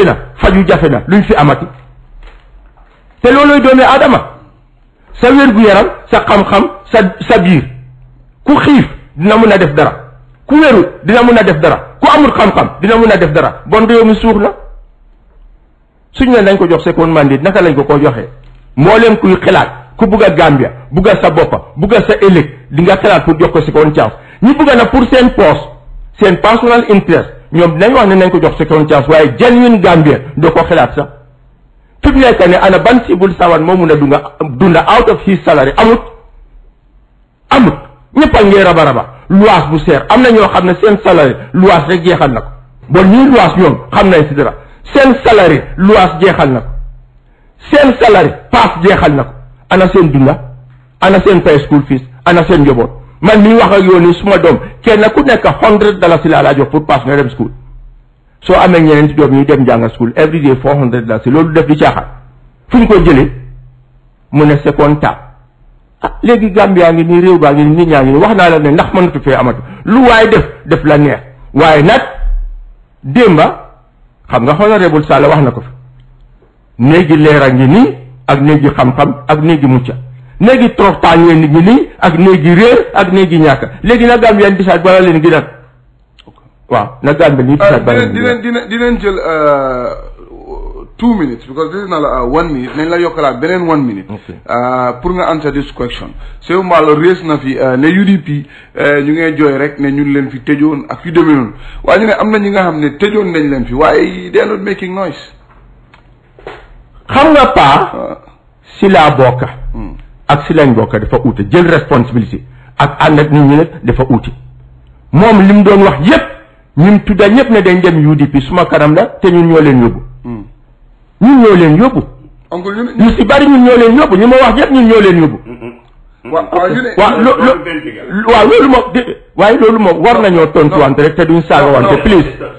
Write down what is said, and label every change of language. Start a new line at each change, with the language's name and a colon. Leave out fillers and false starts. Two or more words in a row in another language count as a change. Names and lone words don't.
Wolof: na faju jafe na luñ fi amati te looloy doomi aadama sa wér-gu-yaram sa xam-xam sa biir ku xiif dina mun a def dara ku wéru dina mun a def dara ku amul xam-xam dina mun a def dara bon réew mi suux na suñ ne nañ ko jox second mandat naka lañ ko joxee mboolem kuy xalaat ku bugg a Gambia bugg a sa boppa bugg a sa ëllëg di nga xalaat pour jox ko
English: second chance
Wolof: ñi bugg na pour seen poste seen
English: personal interest
Wolof: ñoom dinañ wax ne nañ ko jox
English: second chance
Wolof: waaye genuine Gambia doo ko xalaat sax fi mu nekk ne ana ban
English: civil servant
Wolof: moo mun a dunda
English: out of his salary
Wolof: amut ñëpp a ngee raba luwaas bu seer am na ñoo xam ne seen salary luwaas rek jeexal na ko bon ñii luwaas ñoom xam nañ si dara seen salary luwaas jeexal na ko seen salary paas jeexal na ko ana seen dunda ana seen pay school fees ana seen njaboot man mii wax ak yow nii suma doom kenn ku nekk $100 laa laa jox pour paas nga dem school soo amee ñeneen ci doom ñuy dem jànga school
English: every day
Wolof: $400 loolu def di caaxaan fu ñu ko jëlee mu ne second tap léegi Gambia ngi nii réew baa ngi nii nit ñaa ngi nii wax naa la ne ndax mënatu fee amatu lu waaye def la neex waaye nag démba xam nga honorable Sall wax na ko fi néegi leer a ngi nii ak néegi xam-xam ak néegi mucca néegi toroxtaañee nit ñi nii ak néegi réer ak néegi ñàkk léegi nag Gambia disaat bala leen gi nag waaw na Gambia nii disaat bala leen dinañ jël
English: 2 minutes because this is not 1 minute
Wolof: nañ la yokkalaat beneen
English: 1 minute
Wolof: pour nga
English: answer this question
Wolof: Seydou Mballo raise na fi ne UDP ñu ngee jooy rek ne ñun leen fi tëjoon ak fi demee noonu waaye ñu ne am na ñi nga xam ne tëjoon nañ leen fi waaye
English: they are not making noise
Wolof: xam nga paa si laa bokka ak si lañ bokka dafa uute jël responsabilité ak ànd ak nit ñi nag dafa uute moom li mu doon wax yépp ñun tudda ñëpp ne dañ dem UDP suma kanam la te ñun ñoo leen yóbbu ñun ñoo leen yóbbu ñu si bari ñun ñoo leen yóbbu ñu ma wax yépp ñun ñoo leen yóbbu waaw loolu moom waaye loolu moom war nañoo tontuwante rek te duñ saaga wante please